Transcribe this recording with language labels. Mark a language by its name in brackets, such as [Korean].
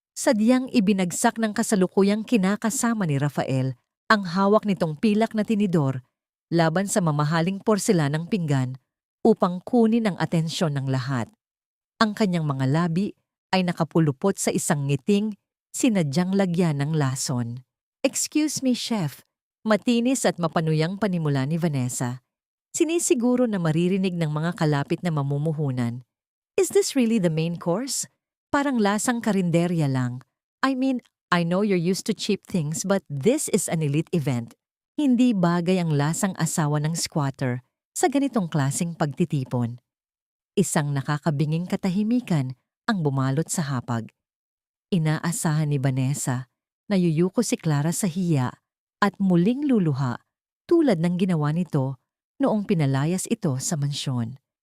[Filipino] Sadyang ibinagsak ng kasalukuyang kinakasama ni Rafael ang hawak nitong pilak na tinidor laban sa mamahaling porselanang pinggan upang kunin ang atensyon ng lahat. Ang kanyang mga labi ay nakapulupot sa isang ngiting sinadyang lagyan ng lason. [English] "Excuse me, chef," [Filipino] matinis at mapanuyang panimula ni Vanessa. Sinisiguro na maririnig ng mga kalapit na mamumuhunan. [English] Is this really the main course? [Filipino] Parang lasang karinderya lang. [English] I mean, I know you're used to cheap things but this is an elite event. [Filipino] Hindi bagay ang lasang asawa ng squatter sa ganitong klaseng pagtitipon. Isang nakakabinging katahimikan ang bumalot sa hapag. Inaasahan ni Vanessa na yuyuko si Clara sa hiya at muling luluha tulad ng ginawa nito noong pinalayas ito sa mansyon.